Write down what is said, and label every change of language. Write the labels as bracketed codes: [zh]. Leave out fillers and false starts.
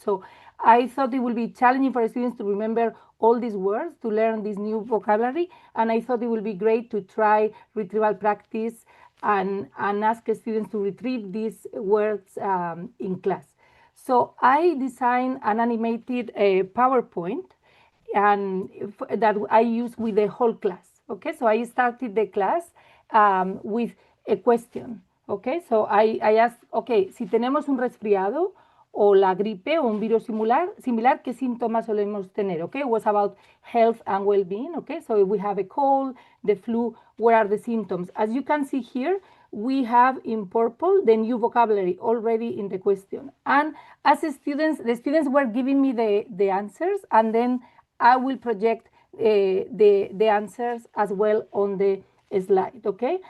[en] So I thought it would be challenging for students to remember all these words, to learn this new vocabulary, and I thought it would be great to try retrieval practice and ask students to retrieve these words in class. So I designed an animated PowerPoint and that I use with the whole class. Okay, so I started the class with a question. Okay, so I asked, okay, [es] si tenemos un resfriado o la gripe o un virus similar, ¿qué síntomas solemos tener? [en] Okay, it was about health and well-being. Okay, so if we have a cold, the flu, what are the symptoms? As you can see here, we have in purple the new vocabulary already in the question. And as the students were giving me the answers, and then I will project the answers as well on the slide, okay?